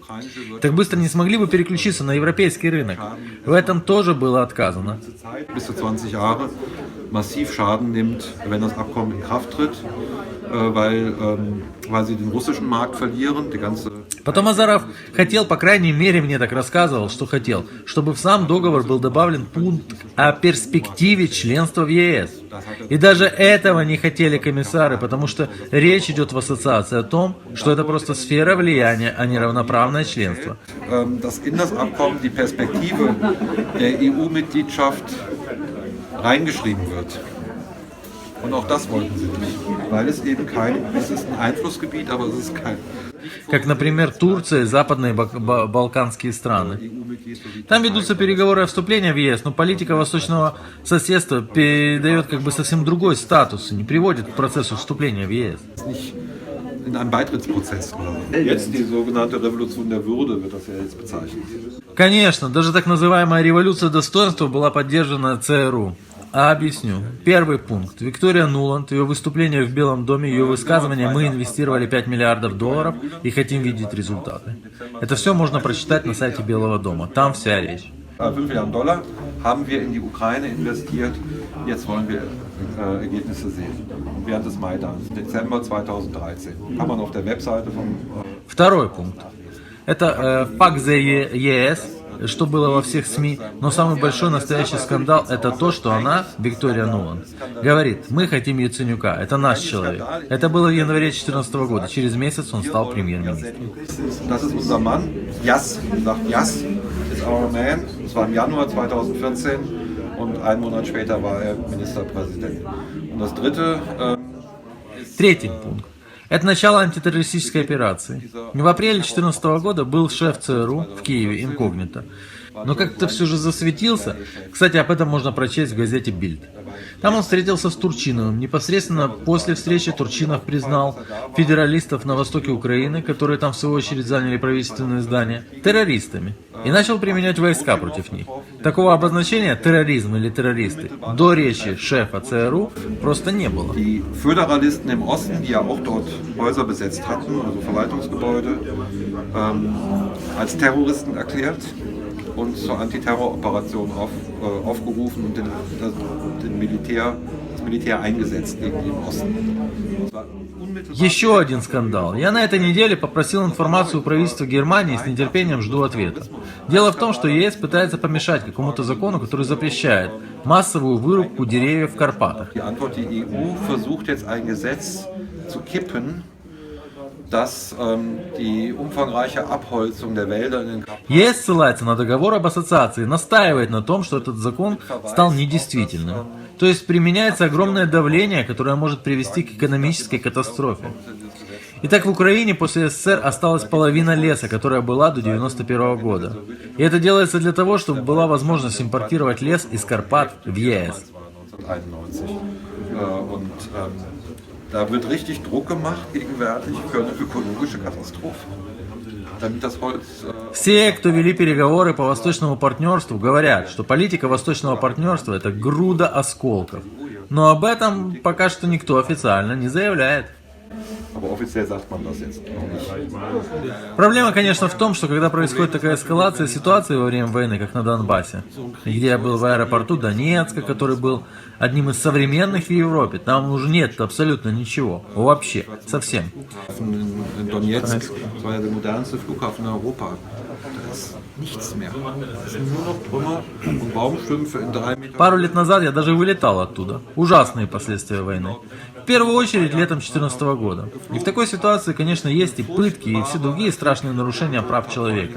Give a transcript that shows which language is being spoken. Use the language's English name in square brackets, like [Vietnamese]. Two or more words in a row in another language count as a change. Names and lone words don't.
[Russian] Так быстро не смогли бы переключиться на европейский рынок. В этом тоже было отказано. [German] Bis zu 20 Jahre massiv Schaden nimmt, wenn das Abkommen in Kraft tritt, weil sie den russischen Markt verlieren, die ganze. [Russian] Потом Азаров хотел, по крайней мере, мне так рассказывал, что хотел, чтобы в сам договор был добавлен пункт о перспективе членства в ЕС. И даже этого не хотели комиссары, потому что речь идет в ассоциации о том, что это просто сфера влияния, а не равноправное членство. [German] Dass in das Abkommen die Perspektive der EU-Mitgliedschaft reingeschrieben wird. Und auch das wollten sie nicht, weil es eben es ist ein Einflussgebiet, aber es ist kein. [Russian] Как, например, Турция и западные балканские страны. Там ведутся переговоры о вступлении в ЕС, но политика восточного соседства передает как бы совсем другой статус и не приводит к процессу вступления в ЕС. [German] In einem Beitrittsprozess. Jetzt die sogenannte Revolution der Würde wird das ja jetzt bezeichnet. [Russian] Конечно, даже так называемая революция достоинства была поддержана ЦРУ. А объясню. Первый пункт. Виктория Нуланд, ее выступление в Белом доме, ее высказывание «Мы инвестировали $5 миллиардов и хотим видеть результаты». Это все можно прочитать на сайте Белого дома. Там вся речь. [German] $5 Milliarden haben wir in die Ukraine investiert. Jetzt wollen wir Ergebnisse sehen. Während des Maidans, Dezember 2013. Kann man auf der Webseite von. [Russian] Второй пункт. Это факт за ЕС, что было во всех СМИ, но самый большой настоящий скандал это то, что она, Виктория Нуланд, говорит, мы хотим Яценюка, это наш человек. Это было в январе 2014 года, через месяц он стал премьер-министром. [German] Das ist unser Mann, Yass, sagt Yass, ist [English] our man, [German] das war im Januar 2014 und einen Monat später war er Ministerpräsident. Und das dritte [Russian] Третий пункт. Это начало антитеррористической операции. В апреле 2014 года был шеф ЦРУ в Киеве инкогнито. Но как-то все же засветился. Кстати, об этом можно прочесть в газете «Бильд». Там он встретился с Турчиновым. Непосредственно после встречи Турчинов признал федералистов на востоке Украины, которые там в свою очередь заняли правительственные здания, террористами. И начал применять войска против них. Такого обозначения «терроризм» или «террористы» до речи шефа ЦРУ просто не было. [German] Die Föderalisten im Osten, die ja auch dort Häuser besetzt hatten, also Verwaltungsgebäude, als Terroristen erklärt und zur Antiterroroperation aufgerufen und das Militär eingesetzt gegen den Osten. [Russian] Еще один скандал. Я на этой неделе попросил информацию у правительства Германии и с нетерпением жду ответа. Дело в том, что ЕС пытается помешать какому-то закону, который запрещает массовую вырубку деревьев в Карпатах. [German] Die Antwort, die EU versucht jetzt ein Gesetz zu kippen, dass die umfangreiche Abholzung der Wälder in den Karpaten [Russian] ЕС ссылается на договор об ассоциации, настаивает на том, что этот закон стал недействительным. То есть применяется огромное давление, которое может привести к экономической катастрофе. Итак, в Украине после СССР осталась половина леса, которая была до 1991 года. И это делается для того, чтобы была возможность импортировать лес из Карпат в ЕС. 1991. [German] Da wird richtig Druck gemacht gegenwärtig für eine ökologische Katastrophe. Damit das Holz [Russian] Все, кто вели переговоры по восточному партнерству, говорят, что политика восточного партнерства – это груда осколков. Но об этом пока что никто официально не заявляет. [German] aber offiziell sagt man das jetzt noch nicht. [Russian] Проблема, конечно, в том, что когда происходит такая эскалация ситуации во время войны, как на Донбассе, и где я был в аэропорту Донецка, который был одним из современных в Европе, там уже нет абсолютно ничего, вообще, совсем. [German] In Donetsk, das war ja der modernste Flughafen in Europa. Da ist nichts mehr. Es sind nur noch Trümmer und Baumstümpfe in 3 Metern. [Russian] Пару лет назад я даже вылетал оттуда. Ужасные последствия войны. В первую очередь летом 2014 года. И в такой ситуации, конечно, есть и пытки, и все другие страшные нарушения прав человека.